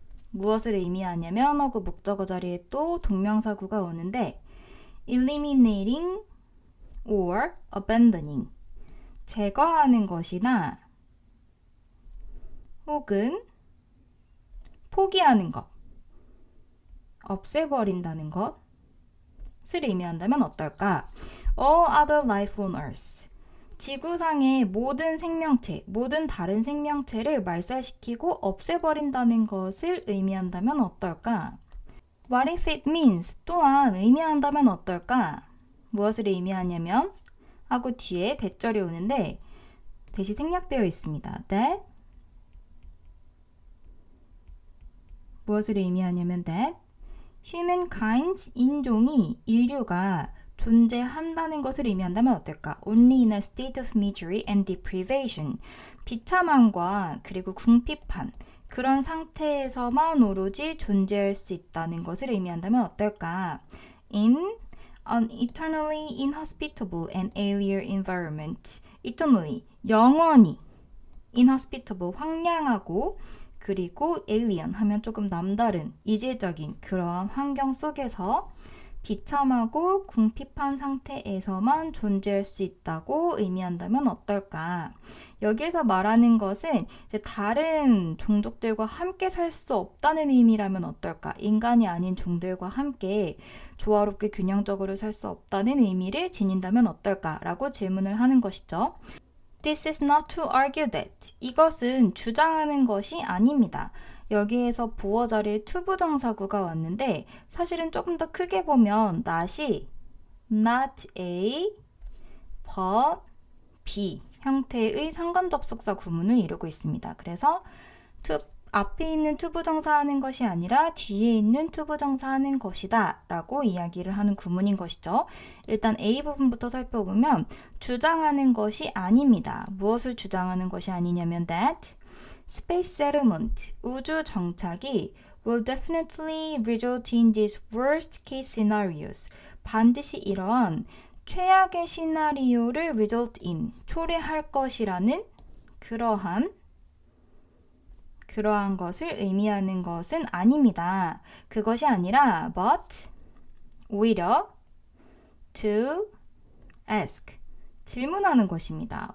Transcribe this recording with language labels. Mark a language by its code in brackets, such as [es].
[ko] 무엇을 의미하냐면 하고 목적어 자리에 또 동명사구가 오는데 [en] eliminating or abandoning, [ko] 제거하는 것이나 혹은 포기하는 것, 없애버린다는 것, 의미한다면 어떨까? [en] All other life on earth. [ko] 지구상의 모든 생명체, 모든 다른 생명체를 말살시키고 없애버린다는 것을 의미한다면 어떨까? [en] What if it means [ko] 또한 의미한다면 어떨까? 무엇을 의미하냐면 하고 뒤에 대절이 오는데 대시 생략되어 있습니다. [en] That [ko] 무엇을 의미하냐면 [en] that humankind [ko] 인류가 존재한다는 것을 의미한다면 어떨까? [en] Only in a state of misery and deprivation. [ko] 비참함과 그리고 궁핍한 그런 상태에서만 오로지 존재할 수 있다는 것을 의미한다면 어떨까? [en] In an eternally inhospitable and alien environment. eternally, [ko] 영원히 [en] inhospitable, [ko] 황량하고 그리고 [en] alien [ko] 하면 조금 남다른, 이질적인 그러한 환경 속에서 비참하고 궁핍한 상태에서만 존재할 수 있다고 의미한다면 어떨까? 여기에서 말하는 것은 이제 다른 종족들과 함께 살 수 없다는 의미라면 어떨까? 인간이 아닌 종들과 함께 조화롭게 균형적으로 살 수 없다는 의미를 지닌다면 어떨까라고 질문을 하는 것이죠. [en] This is not to argue that. [ko] 이것은 주장하는 것이 아닙니다. 여기에서 보어 자리에 투부정사구가 왔는데 사실은 조금 더 크게 보면 not이 not A, but B 형태의 상관접속사 구문을 이루고 있습니다. 그래서 앞에 있는 투부정사 하는 것이 아니라 뒤에 있는 투부정사 하는 것이다 라고 이야기를 하는 구문인 것이죠. 일단 A 부분부터 살펴보면 주장하는 것이 아닙니다. 무엇을 주장하는 것이 아니냐면 [en] that space settlement, [ko] 우주 정착이 [en] will definitely result in these worst case scenarios. [ko] 반드시 이러한 최악의 시나리오를 [en] result in, [ko] 초래할 것이라는 그러한 것을 의미하는 것은 아닙니다. 그것이 아니라 [en] but [ko] 오히려 [en] to ask [ko] 질문하는 것입니다.